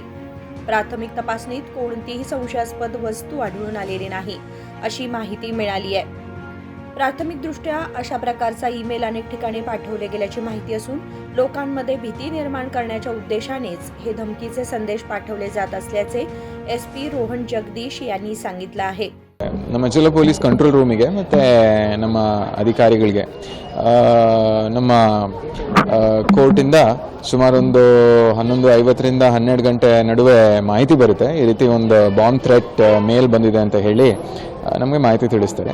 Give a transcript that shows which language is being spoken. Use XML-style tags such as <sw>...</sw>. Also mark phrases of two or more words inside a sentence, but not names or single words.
<mr>प्राथमिक तपासणीत कोणतीही संशयास्पद वस्तू आढळून आलेली नाही अशी माहिती मिळाली आहे. प्राथमिकदृष्ट्या अशा प्रकारचा ईमेल अनेक ठिकाणी पाठवले गेल्याची माहिती असून लोकांमध्ये भीती निर्माण करण्याच्या उद्देशानेच हे धमकीचे संदेश पाठवले जात असल्याचे SP रोहन जगदीश यांनी सांगितलं आहे.</mr> <kn>ನಮ್ಮ ಜಿಲ್ಲಾ</kn> <en>police control room</en> <kn>ಮತ್ತು ನಮ್ಮ ಅಧಿಕಾರಿಗಳಿಗೆ ನಮ್ಮ ಕೋರ್ಟಿಂದ ಸುಮಾರು ಒಂದು 11:50ರಿಂದ 12 ಗಂಟೆ ನಡುವೆ ಮಾಹಿತಿ ಬರುತ್ತೆ. ಈ ರೀತಿ ಒಂದು</kn> <en>bomb threat mail</en> <kn>ಬಂದಿದೆ ಅಂತ ಹೇಳಿ ನಮಗೆ ಮಾಹಿತಿ ತಿಳಿಸ್ತಾರೆ.</kn>